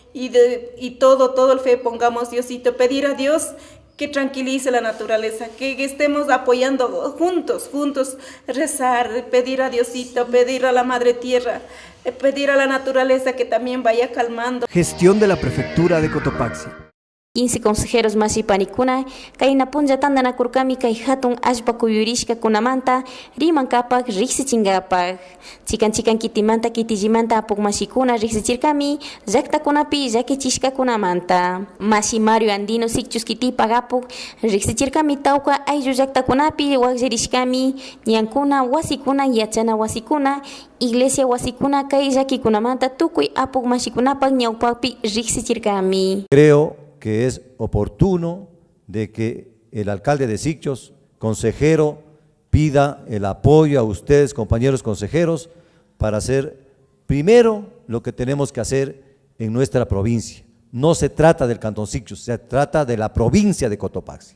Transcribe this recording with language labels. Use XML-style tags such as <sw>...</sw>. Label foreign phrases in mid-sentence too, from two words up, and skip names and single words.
<es>Y todo el fe pongamos, Diosito, pedir a Dios que tranquilice la naturaleza, que estemos apoyando juntos, rezar, pedir a Diosito, pedir a la Madre Tierra, pedir a la naturaleza que también vaya calmando. Gestión de la Prefectura de Cotopaxi.</es> <qu>15 consejeros masipanikuna kayna punlla tandanakurkami kay hatun allpa kuyurishka kunamanta rimankapak riqsichinkapak. Chikan kitimanta kitillimanta apuk mashikuna riqsichirkami llaktakunapi llakichishkakunamanta. Masi Mario Andino Sikchus kitipak apuk riqsichirkami tawka ayllu llaktakunapi waqllirishkami ñankuna wasikuna yachana wasikuna iglesia wasikuna kay llakikunamanta tukuy apuk mashikunapak ñawpakpi riqsichirkami.</qu> <es>Creo que es oportuno de que el alcalde de Sichos, consejero, pida el apoyo a ustedes, compañeros consejeros, para hacer primero lo que tenemos que hacer en nuestra provincia. No se trata del Cantón Sichos, se trata de la provincia de Cotopaxi.</es>